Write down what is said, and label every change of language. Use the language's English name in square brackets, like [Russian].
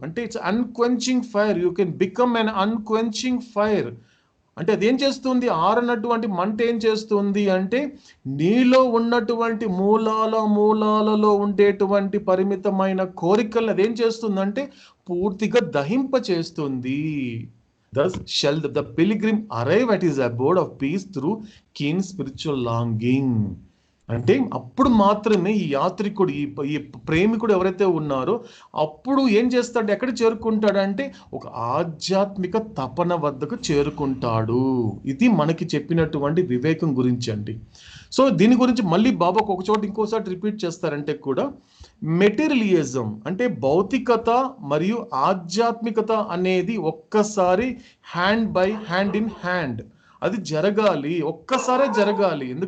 [Telugu] అంటే [English] It's unquenching fire. You can become an unquenching fire. [Telugu] అంటే అదేం చేస్తుంది? ఆరనటువంటి మంట ఏం చేస్తుంది అంటే నీలో ఉన్నటువంటి మూలాలలో ఉండేటువంటి పరిమితమైన కోరికలను అదేం చేస్తుందంటే పూర్తిగా దహింప చేస్తుంది. [English] Thus shall the pilgrim arrive at his abode of peace through keen spiritual longing. [Telugu] అంటే అప్పుడు మాత్రమే ఈ యాత్రికుడు, ఈ ప్రేమికుడు ఎవరైతే ఉన్నారో అప్పుడు ఏం చేస్తాడు, ఎక్కడ చేరుకుంటాడంటే ఒక ఆధ్యాత్మిక తపన వద్దకు చేరుకుంటాడు. ఇది మనకి చెప్పినటువంటి వివేకం గురించి అండి. సో దీని గురించి మళ్ళీ బాబా ఒక చోట ఇంకోసారి రిపీట్ చేస్తారంటే కూడా మెటీరియలిజం అంటే భౌతికత మరియు ఆధ్యాత్మికత అనేది ఒక్కసారి [English] hand in hand [Telugu] అది జరగాలి, ఒక్కసారే జరగాలి.